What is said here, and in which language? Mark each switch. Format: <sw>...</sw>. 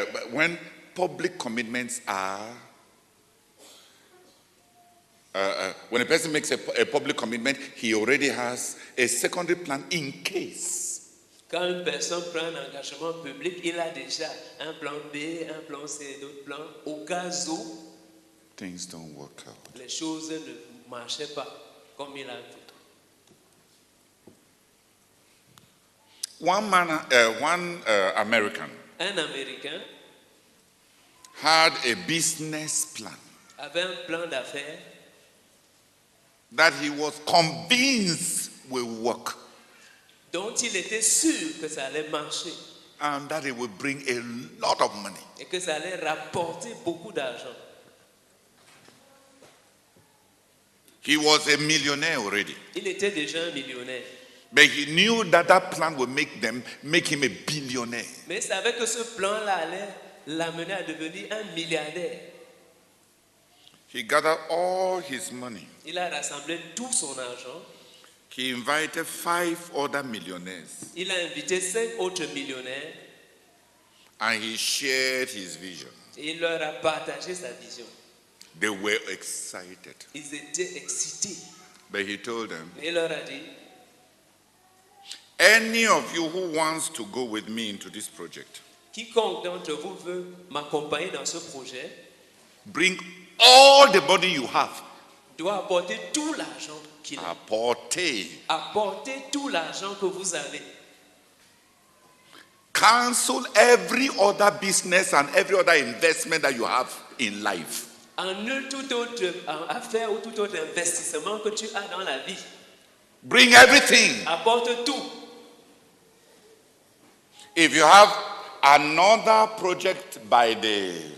<en>When public commitments are, when a person makes a public commitment, he already has a secondary plan in case.</en> <fr>Quand une personne prend un engagement public, il a déjà un plan B, un plan C, d'autres plans, au cas où</fr> <en>things don't work out.</en> <fr>Les choses ne marchaient pas comme il a voulu.</fr> <en>One American.</en> <fr>Un Américain</fr> <en>had a business plan.</en> <fr>Avait un plan d'affaires</fr> <en>that he was convinced will work.</en> <fr>Dont il était sûr que ça allait marcher.</fr> <en>And that it would bring a lot of money.</en> <fr>Et que ça allait rapporter beaucoup d'argent.</fr> <en>He was a millionaire already.</en> <fr>Il était déjà un millionnaire.</fr> <en>But he knew that that plan would make him a billionaire.</en> <fr>Mais il savait que ce plan-là allait l'amener à devenir un milliardaire.</fr> <en>He gathered all his money.</en> <fr>Il a rassemblé tout son argent.</fr> <en>He invited 5 other millionaires.</en> <fr>Il a invité 5 autres millionnaires.</fr> <en>And he shared his vision.</en> <fr>Et il leur a partagé sa vision.</fr> <en>They were excited.</en> <fr>Ils étaient excités.</fr> <en>But he told them,</en> <fr>Et il leur a dit,</fr> <en>any of you who wants to go with me into this project,</en> <fr>quiconque d'entre vous veut m'accompagner dans ce projet,</fr> <en>bring all the money you have.</en> <fr>doit apporter tout l'argent qu'il a. Apportez tout l'argent que vous avez.</fr> <en>Cancel every other business and every other investment that you have in life.</en> <fr>Annule toute autre affaire ou tout autre investissement que tu as dans la vie.</fr> <en>Bring everything.</en> <fr>Apporte tout.</fr> <en>If you have another project by the...</en>